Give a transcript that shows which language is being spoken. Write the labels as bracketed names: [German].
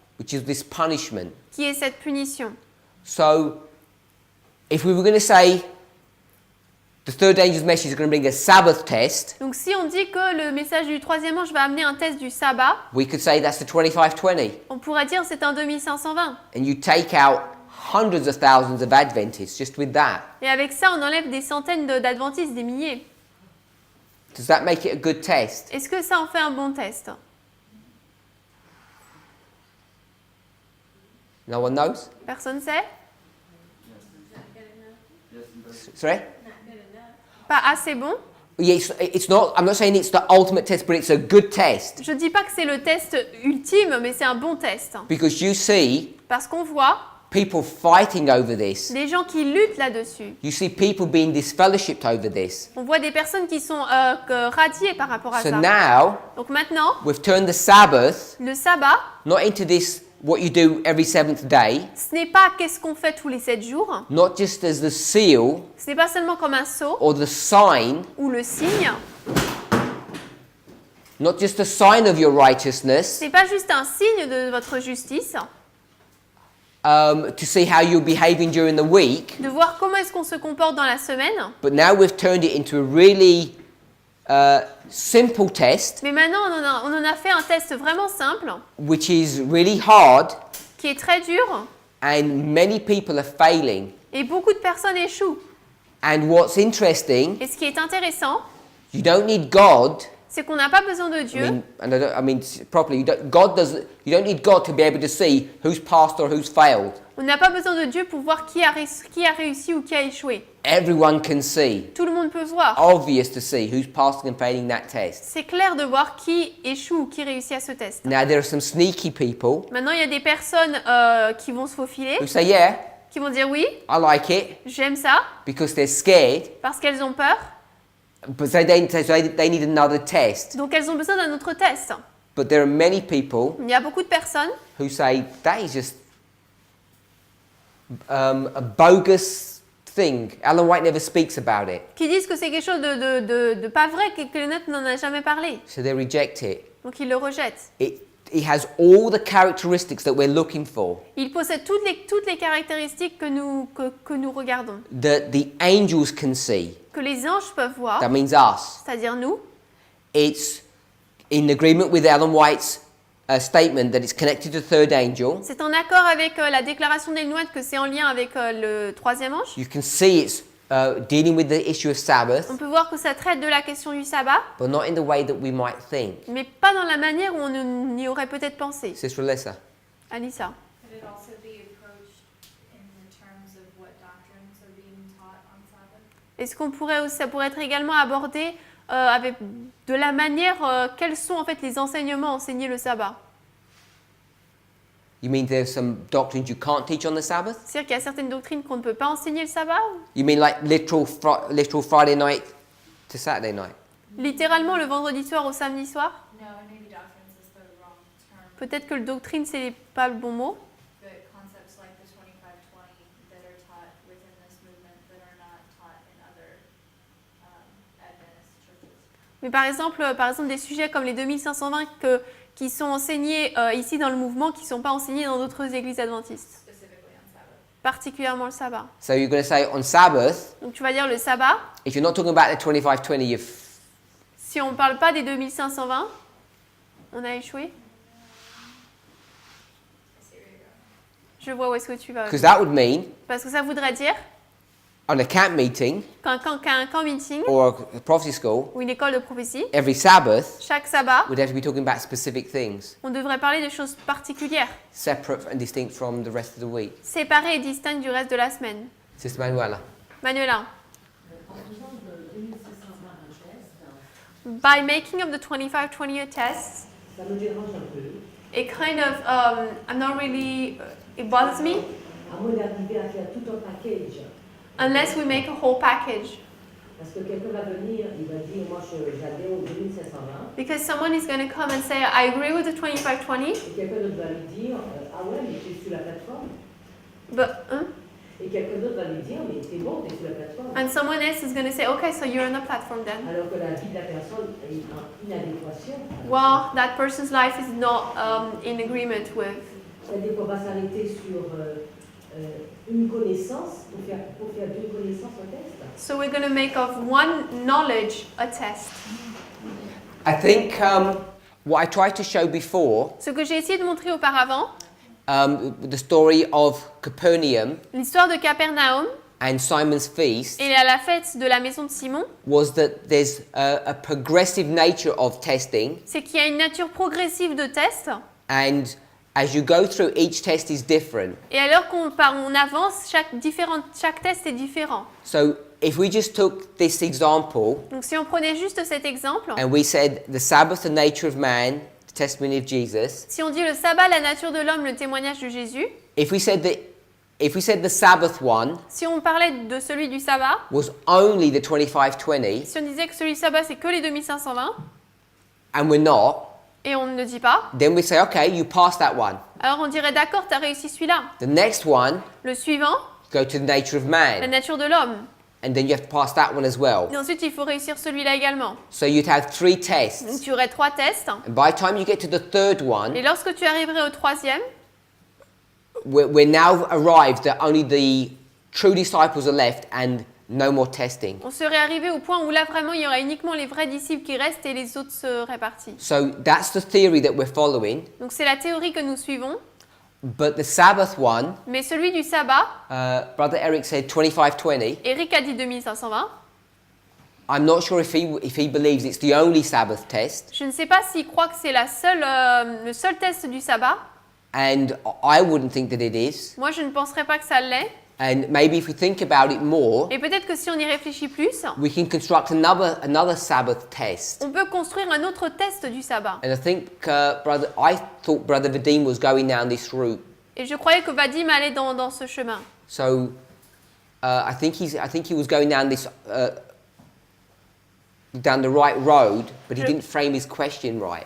[English] which is this punishment. [French] qui est cette punition. [English] So, if we were going to say the third angel's message is going to bring a Sabbath test, [French] Donc si on dit que le message du troisième ange va amener un test du sabbat, [English] we could say that's the 2520. [French] on pourrait dire c'est un 2520. [English] And you take out hundreds of thousands of Adventists just with that. [French] Et avec ça, on enlève des centaines d'adventistes, des milliers. [English] Does that make it a good test? [French] Est-ce que ça en fait un bon test? [English] No one knows? [French] Personne sait? [English] Sorry? [French] Pas assez bon? [English] Yeah, it's not, I'm not saying it's the ultimate test, but it's a good test. [French] Je dis pas que c'est le test ultime, mais c'est un bon test. [English] Because you see [French] Parce qu'on voit [English] people fighting over this. [French] des gens qui luttent là-dessus. [English] You see people being disfellowshipped over this. [French] On voit des personnes qui sont radiées par rapport à [English] So [French] ça. [English] now, [French] Donc maintenant, [English] we've turned the Sabbath [French] le sabbat, [English] not into this, what you do every seventh day, [French] ce n'est pas qu'est-ce qu'on fait tous les 7 jours. [English] not just as the seal [French] Ce n'est pas seulement comme un sceau [English] or the sign, [French] ou le signe. [English] not just a sign of your righteousness, [French] Ce n'est pas juste un signe de votre justice. [English] to see how you're behaving during the week, [French] De voir comment est-ce qu'on se comporte dans la semaine. [English] but now we've turned it into a really simple test, [French] Mais maintenant, on en a fait un test vraiment simple, [English] which is really hard, [French] qui est très dur, [English] and many people are failing. [French] et beaucoup de personnes échouent. [English] And what's interesting, [French] Et ce qui est intéressant, [English] you don't need God. [French] c'est qu'on n'a pas besoin de Dieu. [English] I mean properly. You don't need God to be able to see who's passed or who's failed. [French] On n'a pas besoin de Dieu pour voir qui a réussi ou qui a échoué. [English] Everyone can see. [French] Tout le monde peut voir. [English] Obvious to see who's passing and failing that test. [French] C'est clair de voir qui échoue ou qui réussit à ce test. [English] Now there are some sneaky people [French] Maintenant, il y a des personnes qui vont se faufiler, [English] who say, yeah, [French] qui vont dire oui, [English] I like it, [French] j'aime ça, [English] because they're scared, [French] parce qu'elles ont peur. [English] But so they need another test. [French] Donc elles ont besoin d'un autre test. [English] But there are many people [French] Il y a beaucoup de personnes [English] who say that is just a bogus thing. Ellen White never speaks about it, [French] qui disent que c'est quelque chose de pas vrai, que Ellen n'en a jamais parlé. [English] so they reject it. [French] Donc ils le rejettent. [English] It has all the characteristics that we're looking for, [French] Il possède toutes les caractéristiques que nous regardons, [English] that the angels can see. [French] que les anges peuvent voir, [English] That means us. [French] c'est-à-dire nous. [English] It's in agreement with Ellen White's statement that it's connected to the third angel. [French] C'est en accord avec la déclaration d'Ellen White que c'est en lien avec le troisième ange. [English] You can see it's dealing with the issue of Sabbath, [French] On peut voir que ça traite de la question du sabbat, [English] but not in the way that we might think. [French] mais pas dans la manière où on y aurait peut-être pensé. [English] Sister Alyssa. [French] Alissa. [English] Could it also be approached in the terms of what doctrines are being taught on Sabbath? [French] Est-ce ça pourrait être également abordé avec de la manière quels sont en fait les enseignements enseignés le sabbat? [English] You mean there's some doctrines you can't teach on the Sabbath? [French] C'est-à-dire qu'il y a certaines doctrines qu'on ne peut pas enseigner le sabbat? [English] You mean like literal Friday night to Saturday night? [French] Littéralement le vendredi soir au samedi soir? [English] No, maybe doctrines is the wrong term, [French] Peut-être que le doctrine c'est pas le bon mot. [English] but concepts like the 2520 that are taught within this movement that are not taught in other Adventist churches. [French] Mais par exemple des sujets comme les 2520 qui sont enseignés ici dans le mouvement, qui ne sont pas enseignés dans d'autres églises adventistes, [English] Specifically on Sabbath. [French] particulièrement le sabbat. [English] So you're going to say on Sabbath, [French] Donc tu vas dire le sabbat, [English] if you're not talking about the 2520, [French] si on ne parle pas des 2520, on a échoué. [English] I see where you're going. [French] Je vois où est-ce que tu vas. [English] because that would mean [French] Parce que ça voudrait dire [English] on a camp meeting [French] qu'un camp meeting [English] or a prophecy school, [French] ou une école de prophétie, [English] every Sabbath, [French] chaque sabbat, [English] we'd have to be talking about specific things, [French] on devrait parler de choses particulières, [English] separate and distinct from the rest of the week. [French] séparées et distinctes du reste de la semaine. [English] Sister Manuela. [French] Manuela, En faisant de 2620 un test, [English] by making of the 2520 tests, [French] ça me dérange un peu. [English] it kind of, I'm not really, it bothers me, [French] À moins d'arriver à faire tout un package. [English] unless we make a whole package. [French] Parce que quelqu'un va venir, il va dire, moi j'adhère au 2720. [English] Because someone is going to come and say, I agree with the 2520, [French] Et quelqu'un d'autre va lui dire, ah ouais, mais tu es sur la plateforme. [English] but, [French] Et quelqu'un d'autre va lui dire, mais c'est bon, tu es sur la plateforme. [English] and someone else is going to say, okay, so you're on the platform then. [French] Alors que la vie de la personne est en inadéquation. [English] Well, that person's life is not in agreement with. [French] C'est-à-dire qu'on va s'arrêter sur une connaissance pour faire deux connaissances au test. [English] So we're going to make of one knowledge a test. I think what I tried to show before, [French] Ce que j'ai essayé de montrer auparavant, [English] the story of Capernaum [French] l'histoire de Capernaum [English] and Simon's feast, [French] et à la fête de la maison de Simon, [English] was that there's a progressive nature of testing, [French] c'est qu'il y a une nature progressive de test. [English] and as you go through, each test is different. [French] Et alors on avance, chaque test est différent. [English] So if we just took this example [French] Donc si on prenait juste cet exemple, [English] and we said the Sabbath, the nature of man, the testimony of Jesus, [French] si on dit le sabbat, la nature de l'homme, le témoignage de Jésus, [English] if we said the Sabbath one [French] si on parlait de celui du sabbat, [English] was only the 2520, [French] si on disait que celui du sabbat c'est que les 2520, [English] and we're not, [French] et on ne le dit pas, [English] then we say, okay, you passed that one. [French] alors on dirait d'accord, tu as réussi celui-là. [English] The next one, [French] Le suivant, [English] go to the nature of [French] la [English] man, [French] nature de l'homme. [English] and then you have to pass that one as well. [French] Et ensuite, il faut réussir celui-là également. [English] So you'd have 3 [French] Donc [English] tests. [French] tu aurais 3 tests. [English] And by the time you get to the third [French] Et [English] one, [French] lorsque tu arriverais au troisième, [English] we're now arrived that only the true disciples are left and no more testing. [French] on serait arrivé au point où là vraiment il y aurait uniquement les vrais disciples qui restent et les autres seraient partis. [English] So that's the theory that we're following. [French] Donc c'est la théorie que nous suivons. [English] But the Sabbath one, [French] Mais celui du sabbat, [English] Brother Eric said 2520. [French] Eric a dit 2520. [English] I'm not sure if he believes it's the only Sabbath test. [French] Je ne sais pas s'il croit que c'est le seul test du sabbat. [English] And I wouldn't think that it is. [French] Moi, je ne penserais pas que ça l'est. [English] And maybe if we think about it more, [French] Et peut-être que si on y réfléchit plus, [English] we can construct another Sabbath test. [French] on peut construire un autre test du sabbat. [English] And I thought Brother Vadim was going down this route. [French] Et je croyais que Vadim allait dans ce chemin. [English] So I think he was going down this down the right road, but he [French] Je- [English] didn't frame his question right.